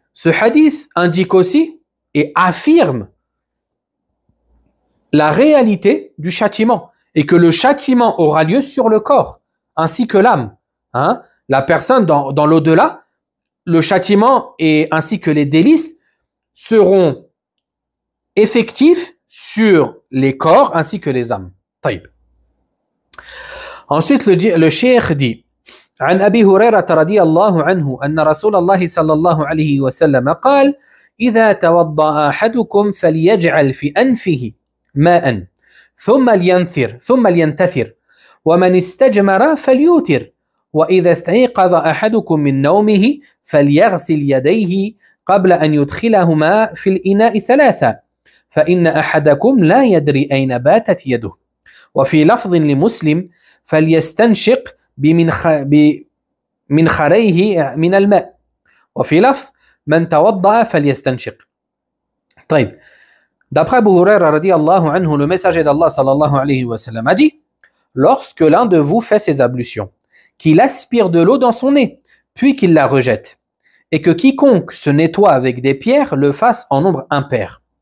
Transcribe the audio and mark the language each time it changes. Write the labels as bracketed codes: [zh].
[fr] Ce hadith indique aussi et affirme la réalité du châtiment et que le châtiment aura lieu sur le corps ainsi que l'âme. Hein? La personne dans l'au-delà, le châtiment et ainsi que les délices seront effectifs sur les corps ainsi que les âmes. Taïb. Ensuite, le cheikh dit [ar] عن أبي هريرة رضي الله عنه أن رسول الله صلى الله عليه وسلم قال إذا توضأ أحدكم فليجعل في أنفه ماء ثم لينتثر ومن استجمر فليوتر وإذا استيقظ أحدكم من نومه فليغسل يديه قبل أن يدخلهما في الإناء ثلاثة فإن أحدكم لا يدري أين باتت يده وفي لفظ لمسلم فليستنشق بمنخريه من الماء وفي لفظ من توضأ فليستنشق. طيب. [fr] D'après Abu Huraira radiyallahu anhu, le messager d'Allah sallallahu alayhi wa sallam a dit: lorsque l'un de vous fait ses ablutions, qu'il aspire de l'eau dans son nez, puis qu'il la rejette, et que quiconque se nettoie avec des pierres le fasse en nombre impair.